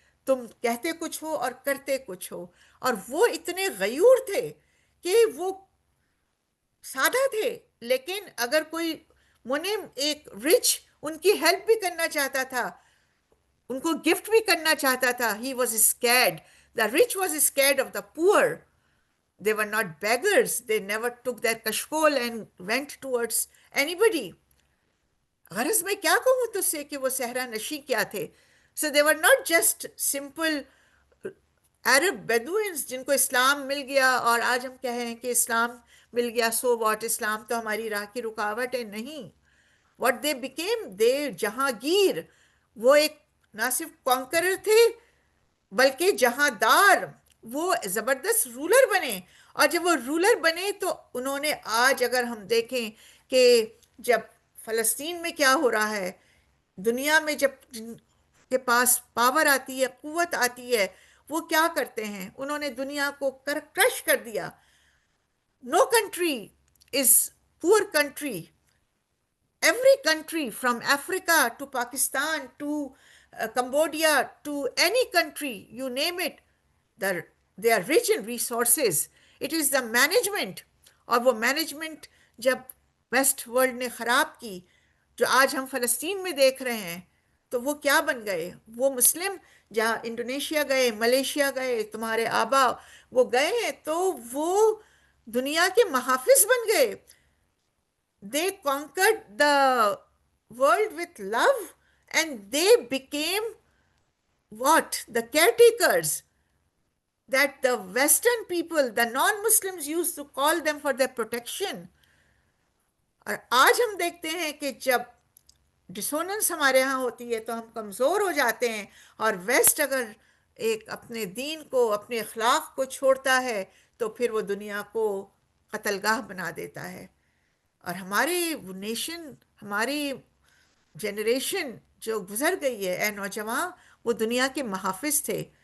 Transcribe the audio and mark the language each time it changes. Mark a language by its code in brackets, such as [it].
[ur] تم کہتے کچھ ہو اور کرتے کچھ ہو. اور وہ اتنے غیور تھے کہ وہ سادہ تھے, لیکن اگر کوئی منعم ایک رچ ان کی ہیلپ بھی کرنا چاہتا تھا, ان کو گفٹ بھی کرنا چاہتا تھا, [en] he was scared. The rich was scared of the poor. They were not beggars. They never took their kashkol and went towards anybody. [ur] غرض میں کیا کہوں تو سے کہ وہ صحرا نشی کیا تھے. [en] So they were not just simple [ur] عرب بیدوئنس جن کو اسلام مل گیا اور آج ہم کہیں کہ اسلام مل گیا [en] so what, [ur] اسلام تو ہماری راہ کی رکاوٹ ہے. نہیں, [en] what they became, they [ur] Jahangir, وہ ایک نہ صرف کانکرر تھے بلکہ جہاندار, وہ زبردست رولر بنے. اور جب وہ رولر بنے تو انہوں نے آج اگر ہم دیکھیں کہ جب فلسطین میں کیا ہو رہا ہے, دنیا میں جب جن کے پاس پاور آتی ہے, قوت آتی ہے, وہ کیا کرتے ہیں؟ انہوں نے دنیا کو کرش کر دیا. [en] No country is poor country. Every country from Africa to Pakistan to Cambodia to any country, you name it, they are rich in resources. It is the management. [ur] اور وہ مینجمنٹ جب ویسٹ ورلڈ نے خراب کی, جو آج ہم فلسطین میں دیکھ رہے ہیں, تو وہ کیا بن گئے؟ وہ مسلم جہاں انڈونیشیا گئے, ملیشیا گئے, تمہارے آبا وہ گئے ہیں تو وہ دنیا کے محافظ بن گئے. [en] They conquered the world with love and they became what? The caretakers that the Western people, the non-Muslims used to call them for their protection. [ur] اور آج ہم دیکھتے ہیں کہ جب ڈسوننس ہمارے ہاں ہوتی ہے تو ہم کمزور ہو جاتے ہیں, اور ویسٹ اگر ایک اپنے دین کو, اپنے اخلاق کو چھوڑتا ہے تو پھر وہ دنیا کو قتل گاہ بنا دیتا ہے. اور ہماری نیشن, ہماری جنریشن جو گزر گئی ہے, اے نوجوان, وہ دنیا کے محافظ تھے.